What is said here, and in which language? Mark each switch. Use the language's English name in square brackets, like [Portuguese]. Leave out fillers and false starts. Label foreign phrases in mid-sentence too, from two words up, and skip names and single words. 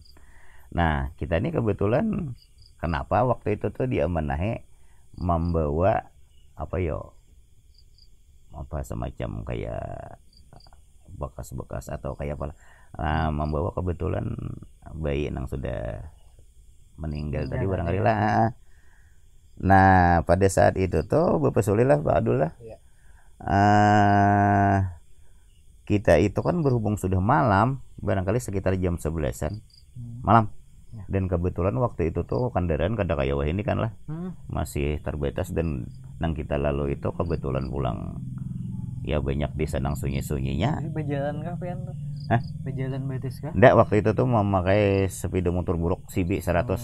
[Indonesian] Nah, kita ini kebetulan kenapa waktu itu tuh diamanahi membawa semacam kayak bekas-bekas atau kayak apa, membawa kebetulan bayi yang sudah meninggal tadi barangkali lah. Nah, pada saat itu tuh Bapak Sulilah, Pak Adul lah, kita itu kan berhubung sudah malam, barangkali sekitar jam 11-an malam. Dan kebetulan waktu itu tuh kendaraan kada kayak wah ini kan lah, masih terbatas dan nang kita lalu itu kebetulan pulang ya banyak desa nang sunyi-sunyinya. [Banjar] Jadi berjalan kah pian tuh? Berjalan batis kah? [Indonesian] Enggak, waktu itu tuh memakai sepeda motor buruk CB 100.